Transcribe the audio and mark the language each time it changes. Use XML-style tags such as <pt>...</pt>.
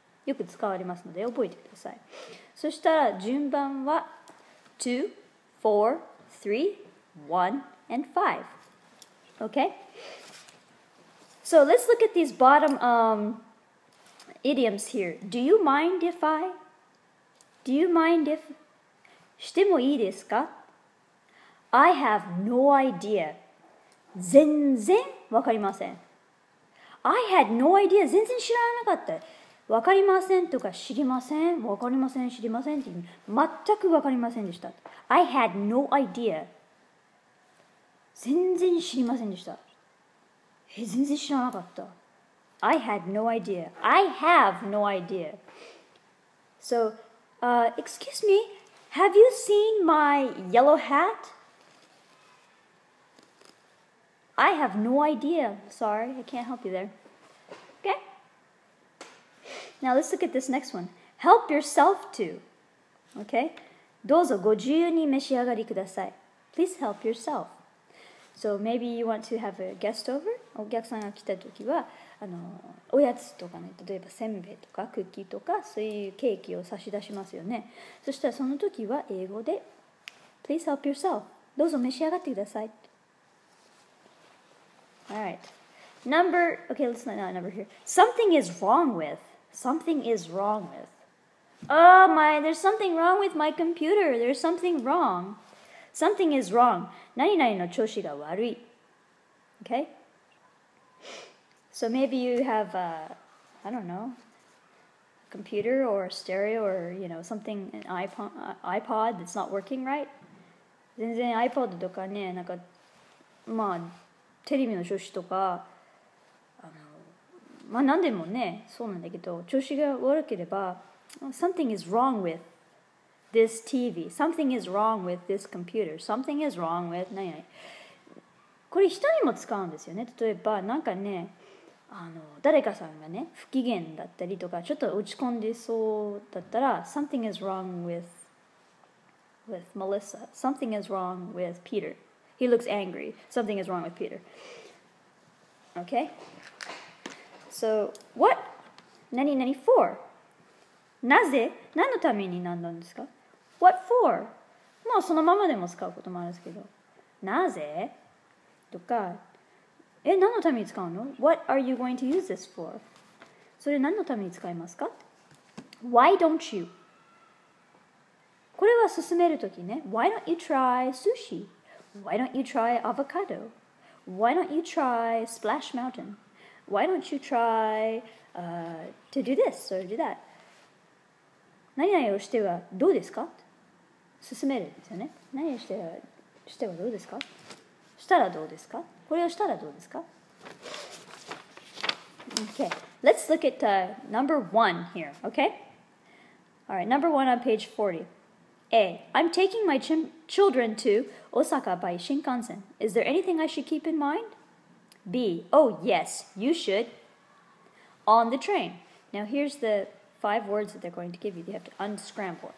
<ja>よく使われますので覚えてください。そしたら順番は、2, 4, 3, 1, and 5.</ja> <en>Okay? So let's look at these bottom...idioms here. Do you mind if I? Do you mind if?</en> <ja>してもいいですか?</ja> <en>I have no idea.</en> <ja>全然わかりません。</ja> <en>I had no idea.</en> <ja>全然知らなかった。わかりませんとか知りません。わかりません、知りませんっていう全くわかりませんでした。</ja> <en>I had no idea.</en> <ja>全然知りませんでした。全然知らなかった。</ja> <en>I had no idea. I have no idea. So, excuse me, have you seen my yellow hat? I have no idea. Sorry, I can't help you there. Okay? Now let's look at this next one. Help yourself to. Okay?</en> <ja>どうぞご自由に召し上がりください.</ja> <en>Please help yourself. So maybe you want to have a guest over?</en> <ja>お客さんが来たときは、おやつとかね、例えばせんべいとかクッキーとかそういうケーキを差し出しますよね。そしたらその時は英語で</ja> <en>Please help yourself.</en> <ja>どうぞ召し上がってください。</ja> <en>Alright. Okay, let's not number here. Something is wrong with. Something is wrong with. Oh my, there's something wrong with my computer. There's something wrong. Something is wrong.</en> <ja>何々の調子が悪い。</ja> <en>Okay?So maybe you have, I don't know, a computer or a stereo or, something, an iPod that's not working right.</en> <ja>全然 iPod とかね、なんかまあテレビの調子とかまあ何でもねそうなんだけど調子が悪ければ</ja> <en>something is wrong with</en> <ja>this TV something is wrong with this computer something is wrong with 何々これ人にも使うんですよね例えばなんかね誰かさんがね不機嫌だったりとかちょっと落ち込んでそうだったら something is wrong with</ja> <en>Melissa something is wrong with Peter he looks angry something is wrong with Peter okay so what 何々 for</en> <ja>なぜ何のために何なんですか</ja> <en>what for</en> <ja>まあそのままでも使うこともあるんですけどなぜとか何のために使うの</ja> <en>What are you going to use this for?</en> <ja>それ何のために使いますか</ja> <en>Why don't you?</en> <ja>これは進めるときね</ja> <en>Why don't you try sushi? Why don't you try avocado? Why don't you try Splash Mountain? Why don't you try to do this or do that?</en> <ja>何々をしてはどうですか進めるんですよね何々してはどうですかしたらどうですかこれをしたらどうですか</ja> <en>Okay, let's look at number 1 here, okay? Alright, number 1 on page 40. A. I'm taking my children to Osaka by Shinkansen. Is there anything I should keep in mind? B. Oh, yes, you should. On the train. Now, here's the 5 words that they're going to give you. You have to unscramble.</en>